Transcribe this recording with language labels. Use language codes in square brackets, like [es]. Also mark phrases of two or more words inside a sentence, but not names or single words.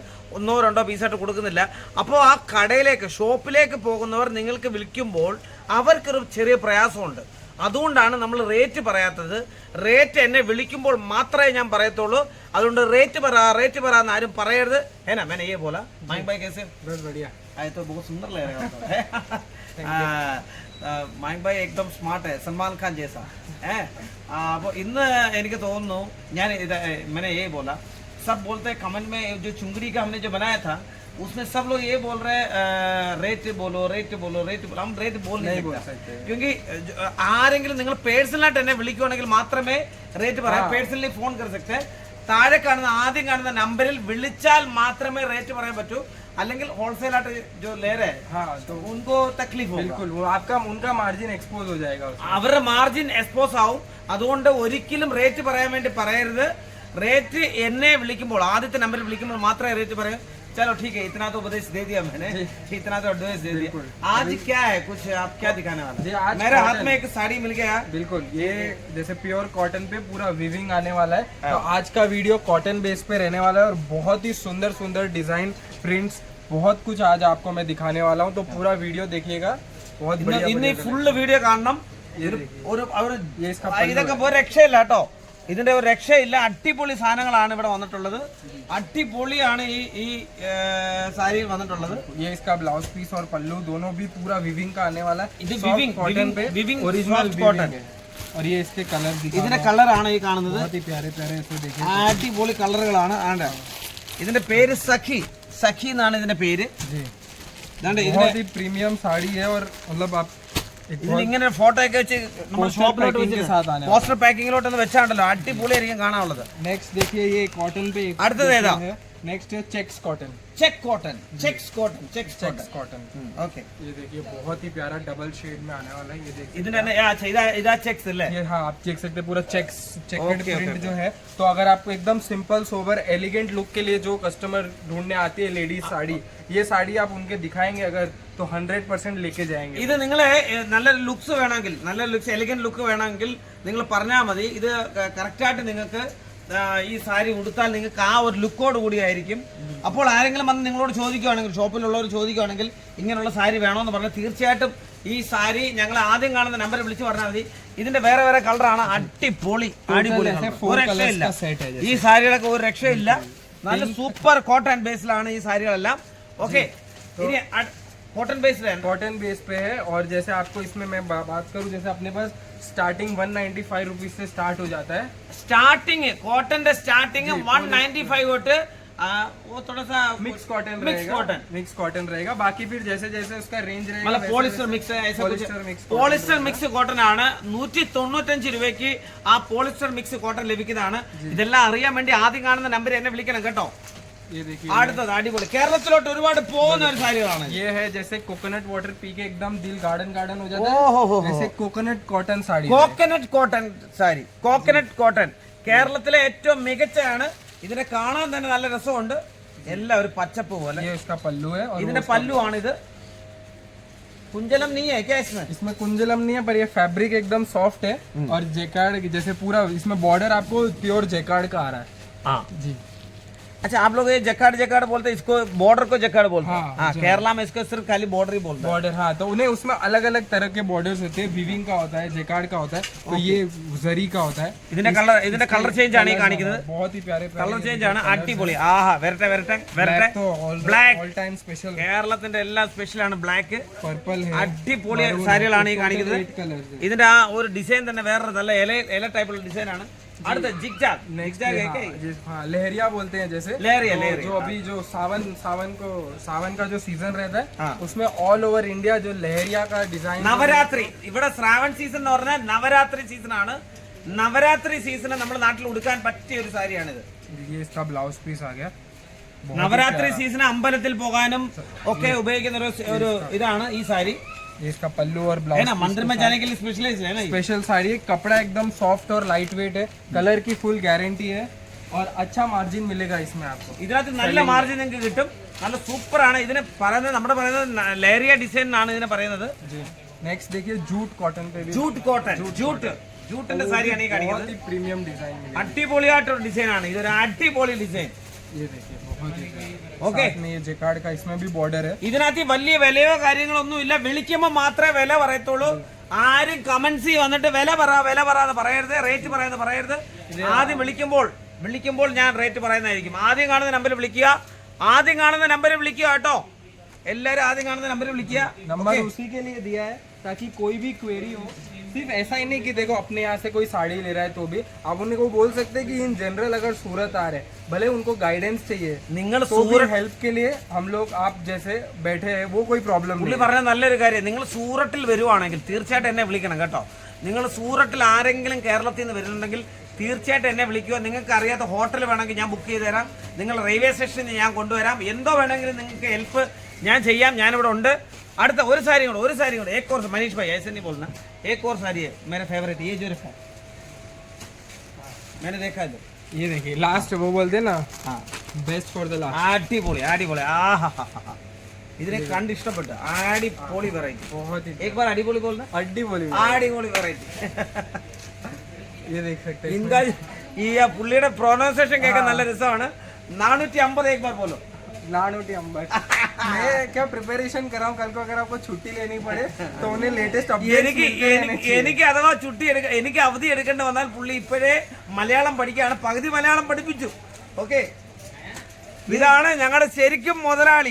[ml] 1-2 പീസായിട്ട് കൊടുക്കുന്നില്ല. അപ്പോൾ ആ കടയിലേക്ക് ഷോപ്പിലേക്ക് പോകുന്നവർ നിങ്ങൾക്ക് വിളിക്കുമ്പോൾ അവർക്കൊരു ചെറിയ പ്രയാസമുണ്ട്. അതുകൊണ്ടാണ് നമ്മൾ റേറ്റ് പറയാത്തത്. റേറ്റ് എന്നെ വിളിക്കുമ്പോൾ മാത്രമേ ഞാൻ പറയത്തുള്ളൂ. അതുകൊണ്ട് റേറ്റ് പറ, റേറ്റ് പറ എന്ന് ആരും പറയരുത്. [hi] ഏനാ मैंने ये बोला माइक भाई कैसे बहुत बढ़िया आए तो बहुत सुंदर लग रहा है. माइक भाई एकदम स्मार्ट है, सलमान खान जैसा है. [ml] അപ്പോൾ ഇന്ന് എനിക്ക് തോന്നുന്നു ഞാൻ [hi] मैंने ये बोला, सब बोलते हैं कमेंट में जो चुंगड़ी का हमने जो बनाया था उसमें सब लोग ये बोल रहे रेट बोलो, रेट बोलो, रेट बोलो. हम रेट बोल नहीं सकते क्योंकि [ml] ആരെങ്കിലും നിങ്ങൾ പേഴ്സണലായിട്ട് എന്നെ വിളിക്കുവാണെങ്കിൽ മാത്രമേ റേറ്റ് പറയാം. [en] personally phone [hi] कर सकते हैं. [ml] താഴെ കാണുന്ന ആദ്യം കാണുന്ന നമ്പറിൽ വിളിച്ചാൽ മാത്രമേ റേറ്റ് പറയാൻ പറ്റൂ. അല്ലെങ്കിൽ ഹോൾസെയിൽ ആയിട്ട് [hi] जो ले रहे हैं हाँ तो उनको तकलीफ होगा. बिल्कुल वो आपका उनका [en] margin expose [hi] हो जाएगा. [ml] അവരുടെ [en] margin expose [ml] ആവും. അതുകൊണ്ട് ഒരിക്കലും റേറ്റ് പറയാൻ വേണ്ടി പറയരുത്. റേറ്റ് എന്നെ വിളിക്കുമ്പോൾ ആദ്യത്തെ നമ്പറിൽ വിളിക്കുമ്പോൾ മാത്രമേ റേറ്റ് പറയൂ. [hi] चलो ठीक है, इतना तो उपदेश दे दिया मैंने, इतना तो एडवाइस दे दिया. आज क्या है, कुछ आप क्या दिखाने वाले? मेरे हाथ में एक साड़ी मिल गया. बिल्कुल ये जैसे [en] pure cotton [hi] पे पूरा वीविंग आने वाला है. तो आज का वीडियो [en] cotton base [hi] पे रहने वाला है और बहुत ही सुंदर सुंदर डिजाइन, प्रिंट्स, बहुत कुछ आज आपको मैं दिखाने वाला हूँ. तो पूरा वीडियो देखिएगा. बहुत बढ़िया [en] full video [ml] കാണണം. ഇതൊക്കെ ഒരു രക്ഷയില്ല കേട്ടോ. ഇതിന്റെ ഒരു രക്ഷയില്ല. അടിപൊളി സാധനങ്ങളാണ് ഇവിടെ വന്നിട്ടുള്ളത്. അടിപൊളിയാണ് ഈ സാരിയിൽ വന്നിട്ടുള്ളത്. [hi] ये इसका ब्लाउज पीस और पल्लू दोनों भी पूरा विविंग का आने वाला है. [ml] ഇത് വിവിംഗ് [hi] कॉटन पे [en] original cotton [hi] है. और ये इसके कलर [ml] ഇതിന്റെ കളറാണ് ഈ കാണുന്നത്. [hi] बहुत ही प्यारे प्यारे इसको देखिए. [ml] അടിപൊളി കളറുകളാണ്. ആണ്ട് ഇതിന്റെ പേര് സഖി, സഖി എന്നാണ് ഇതിന്റെ പേര്. [hi] बहुत ही प्रीमियम साड़ी है और मतलब आप [ml] ഇങ്ങനെ ഫോട്ടോ ഒക്കെ വെച്ച് നമ്മുടെ ഷോപ്പിലോട്ട് വെച്ച് പോസ്റ്റർ പാക്കിങ്ങിലോട്ട് ഒന്ന് വെച്ചാണ്ടല്ലോ അടിപൊളിയായിരിക്കും കാണാനുള്ളത്. [hi] नेक्स्ट देखिए ये कॉटन पे [ml] അടുത്തത് ഏതാ? [hi] नेक्स्ट है [en] checks cotton. check cotton, checks cotton, checks कॉटन. ओके, [hi] ये देखिए बहुत ही प्यारा डबल शेड में आने वाला है. ये देखिए [ml] ഇതിന്റെ ഇതാ ചെക്സ് അല്ലേ? [hi] ये हाँ आप देख सकते हैं पूरा [en] checks checked print [hi] जो है. तो अगर आपको एकदम [en] simple sober elegant look [hi] के लिए जो कस्टमर ढूंढने आती है लेडीज साड़ी, ये साड़ी आप उनके दिखाएंगे अगर तो 100% लेके जाएंगे. [ml] ഇത് നിങ്ങളെ നല്ലൊരു ലുക്സ് വേണമെങ്കിൽ, നല്ല ലുക്സ് [en] elegant look [ml] വേണമെങ്കിൽ നിങ്ങൾ പറഞ്ഞാൽ മതി. ഇത് കറക്റ്റായിട്ട് നിങ്ങൾക്ക് ഈ സാരി ഉടുത്താൽ നിങ്ങൾക്ക് ആ ഒരു ലുക്കോട് കൂടിയായിരിക്കും. അപ്പോൾ ആരെങ്കിലും വന്ന് നിങ്ങളോട് ചോദിക്കുകയാണെങ്കിൽ, ഷോപ്പിലുള്ളവർ ചോദിക്കുകയാണെങ്കിൽ ഇങ്ങനെയുള്ള സാരി വേണമെന്ന് പറഞ്ഞാൽ തീർച്ചയായിട്ടും ഈ സാരി ഞങ്ങൾ ആദ്യം കാണുന്ന നമ്പർ വിളിച്ച് പറഞ്ഞാൽ മതി. ഇതിന്റെ വേറെ വേറെ കളറാണ്. അടിപൊളി അടിപൊളി, ഒരു രക്ഷയില്ല. ഈ സാരികളൊക്കെ ഒരു രക്ഷയില്ല. നല്ല [en] super cotton [ml] ബേസിലാണ് ഈ സാരികളെല്ലാം. [hi] ഓക്കെ, ഇനി [en] cotton base [hi] है. [en] cotton base [hi] पे है. और जैसे आपको इसमें मैं बात करूं, जैसे अपने पास स्टार्टिंग 195 रुपीज से स्टार्ट हो जाता है. स्टार्टिंग कॉटन का स्टार्टिंग 195 തൊട്ട് वो थोड़ा सा [en] mix cotton [hi] रहेगा. बाकी फिर जैसे जैसे उसका रेंज रहेगा मतलब [en] polyester mix [hi] है ऐसा कुछ. [en] polyester mix cotton [ml] ആണ്. 195 രൂപയ്ക്ക് ആ [en] polyester mix cotton [ml] ലഭിക്കുന്നതാണ്. ഇതെല്ലാം അറിയാൻ വേണ്ടി ആദ്യം കാണുന്ന നമ്പർ എന്നെ വിളിക്കണം കേട്ടോ. [hi] ये देखिए [ml] അടുത്തത് അടിപൊളി കേരളത്തിലോട്ട് ഒരുപാട് പോകുന്ന ഒരു സാരികളാണ്. [hi] ये है जैसे [en] coconut water [hi] पी के एकदम दिल गार्डन गार्डन हो जाता है. जैसे [en] coconut cotton [hi] साड़ी, [en] coconut cotton [ml] സാരി, [en] coconut cotton [ml] കേരളത്തിലെ ഏറ്റവും മികച്ചതാണ്. ഇതിനെ കാണാൻ തന്നെ നല്ല രസമുണ്ട്. എല്ലാം ഒരു പച്ചപ്പ് പോലെ. [hi] ये इसका पल्लू है और [ml] ഇതിന്റെ പല്ലു ആണിത്. [hi] कुंजलम नहीं है क्या इसमें? इसमें कुंजलम नहीं है, पर ये फैब्रिक एकदम सॉफ्ट है. और जेकार्ड जैसे पूरा इसमें बॉर्डर आपको [en] pure jacquard [hi] का आ रहा है. हाँ जी. अच्छा, आप लोग ये जकार्ड बोलते हैं, इसको बॉर्डर को जकार्ड बोलते हैं. हाँ, केरला में इसको सिर्फ खाली बॉर्डर ही बोलते हैं. बॉर्डर हाँ, तो उन्हें उसमें अलग अलग तरह के बॉर्डर्स होते हैं. वीविंग का होता है, जेकार्ड का होता है, तो ये जरी का होता है. [ml] ഇതിന്റെ [en] colour change [ml] ആണ് ഈ കാണിക്കുന്നത്. [hi] बहुत ही प्यारे [en] colour change [ml] ആണ്. അടിപൊളി. ആഹാ, വരട്ടെ വരട്ടെ വരട്ടെ. ബ്ലാക്ക് [en] all time special. [ml] കേരളത്തിന്റെ എല്ലാം സ്പെഷ്യൽ ആണ് ബ്ലാക്ക്. [hi] पर्पल है. [ml] അടിപൊളി സാരികളാണ് ഈ കാണിക്കുന്നത്. ഇതിന്റെ ആ ഒരു ഡിസൈൻ തന്നെ വേറെ നല്ല ഇല ടൈപ്പുള്ള ഡിസൈൻ ആണ്. അടുത്ത ജിഗ്ജാഗ്. ജിഗ്ജാഗ് [hi] हाँ लहरिया बोलते हैं. जैसे लहरिया जो अभी जो सावन का जो सीजन रहता है उसमें [en] all over India [hi] जो लहरिया का डिजाइन. [ml] നവരാത്രി ഇവിടെ ശ്രാവൺ സീസൺ എന്ന് പറഞ്ഞാൽ നവരാത്രി സീസൺ ആണ്. നവരാത്രി സീസണ് നമ്മുടെ നാട്ടിൽ ഉടുക്കാൻ പറ്റിയ ഒരു സാരിയാണിത്. [hi] ये इसका ब्लाउज पीस आ गया. [ml] നവരാത്രി സീസൺ അമ്പലത്തിൽ പോകാനും ഒക്കെ ഉപയോഗിക്കുന്ന ഒരു ഇതാണ് ഈ സാരി. [hi] ये इसका पल्लू और है ब्लाउज ना, मंदिर में जाने के लिए स्पेशलाइज है ना ये? स्पेशल साड़ी है। कपड़ा एकदम सॉफ्ट और [en] light weight [hi] है, कलर की [en] full guarantee [hi] है और अच्छा मार्जिन मिलेगा इसमें आपको। [ml] ഇതിനകത്ത് നല്ല മാർജിൻ നിങ്ങൾക്ക് കിട്ടും. നല്ല സൂപ്പർ ആണ്. ഇതിനെ പറയുന്നത് നമ്മുടെ പറയുന്നത് ലേറിയ ഡിസൈൻ എന്നാണ് ഇതിനെ പറയുന്നത്. [hi] जी नेक्स्ट देखिए [en] jute cotton [hi] पे भी [en] jute cotton, [ml] ജൂട്ടിന്റെ സാരിയാണ് ഈ കാണിക്കുന്നത്. [hi] बहुत ही प्रीमियम डिजाइन मिलेगा। [ml] അടിപൊളിയായിട്ടൊരു ഡിസൈൻ ആണ്. ഇതൊരു അടിപൊളി ഡിസൈൻ. [hi] ये देखिए बहुत ही [ml] ഓക്കെ. [hi] साथ में ये जेकार्ड का इसमें भी बॉर्डर है। [ml] ഇതിനകത്ത് വലിയ വിലയോ കാര്യങ്ങളൊന്നും ഇല്ല. വിളിക്കുമ്പോൾ മാത്രമേ വില പറയത്തുള്ളൂ. ആരും കമന്റ്സ് വന്നിട്ട് വില എന്ന് പറയരുത്, റേറ്റ് പറയാന്ന് പറയരുത്. ആദ്യം വിളിക്കുമ്പോൾ ഞാൻ റേറ്റ് പറയുന്നതായിരിക്കും. ആദ്യം കാണുന്ന നമ്പറിൽ വിളിക്കുക കേട്ടോ. എല്ലാരും ആദ്യം കാണുന്ന നമ്പറിൽ വിളിക്കുക. [hi] नंबर उसी के लिए दिया है ताकि कोई भी क्वेरी हो, सिर्फ ऐसा ही नहीं कि देखो अपने यहाँ से कोई साड़ी ले रहा है तो भी आप उनको बोल सकते हैं कि [en] in general [hi] अगर सूरत आ रहे हैं, भले उनको गाइडेंस चाहिए [ml] നിങ്ങൾ [hi] तो भी हेल्प के लिए हम लोग आप जैसे बैठे हैं वो कोई प्रॉब्लम [ml] പുള്ളി [hi] नहीं। [ml] പറഞ്ഞ നല്ലൊരു കാര്യം, നിങ്ങൾ സൂറത്തിൽ വരുവാണെങ്കിൽ തീർച്ചയായിട്ടും എന്നെ വിളിക്കണം കേട്ടോ. നിങ്ങൾ സൂറത്തിൽ ആരെങ്കിലും കേരളത്തിൽ നിന്ന് വരുന്നുണ്ടെങ്കിൽ തീർച്ചയായിട്ടും എന്നെ വിളിക്കുക. നിങ്ങൾക്ക് അറിയാത്ത ഹോട്ടൽ വേണമെങ്കിൽ ഞാൻ ബുക്ക് ചെയ്ത് തരാം. നിങ്ങൾ റെയിൽവേ സ്റ്റേഷനിൽ ഞാൻ കൊണ്ടുവരാം. എന്തോ വേണമെങ്കിലും നിങ്ങൾക്ക് ഹെൽപ്പ് ഞാൻ ചെയ്യാം. ഞാനിവിടെ ഉണ്ട്. അടുത്ത ഒരു സാരി കൂടെ [hi] एक और मनीष भाई ऐसे नहीं बोलना. एक और साड़ी है मेरा फेवरेट, ये जो है मैंने देखा है. ये देखिए लास्ट वो बोलते हैं ना, हाँ [en] best for the last. [ml] അടിപൊളി ഇതിനെ കണ്ട് ഇഷ്ടപ്പെട്ടു. അടിപൊളി വെറൈറ്റി. [hi] बहुत ही एक बार അടിപൊളി बोलना. अड्डी बोली [ml] അടിപൊളി വെറൈറ്റി. [hi] ये देख सकते हैं [ml] इनका ഈ പുള്ളിയുടെ പ്രൊനൗൺസിയേഷൻ കേൾക്കാൻ നല്ല രസമാണ്. [hi] 450 एक बार बोलो. नानोटी अंबर। मैं क्या प्रिपरेशन कर रहा हूँ, कल को अगर आपको छुट्टी लेनी पड़े तो उन्हें लेटेस्ट [ml] എനിക്ക് അഥവാ എനിക്ക് അവധി എടുക്കേണ്ടി വന്നാൽ പുള്ളി ഇപ്പോഴേ മലയാളം പഠിക്കുകയാണ്. പകുതി മലയാളം പഠിപ്പിച്ചു. ഓക്കെ, ഇതാണ് ഞങ്ങളുടെ ശരിക്കും മുതലാളി.